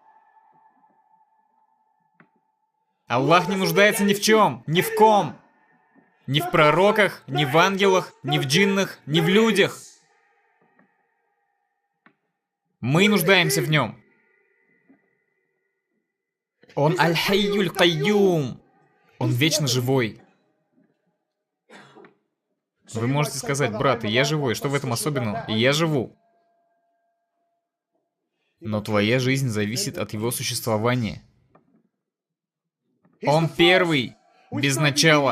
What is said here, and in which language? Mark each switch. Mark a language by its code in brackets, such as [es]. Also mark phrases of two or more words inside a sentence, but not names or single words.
[ru] Аллах не нуждается ни в чем, ни в ком, ни в пророках, ни в ангелах, ни в джиннах, ни в людях. Мы нуждаемся в нем. [ar] Он الحي القيوم. [ru] Он вечно живой. Вы можете сказать: брат, и я живой, что в этом особенного? И я живу. Но твоя жизнь зависит от его существования. Он первый, без начала.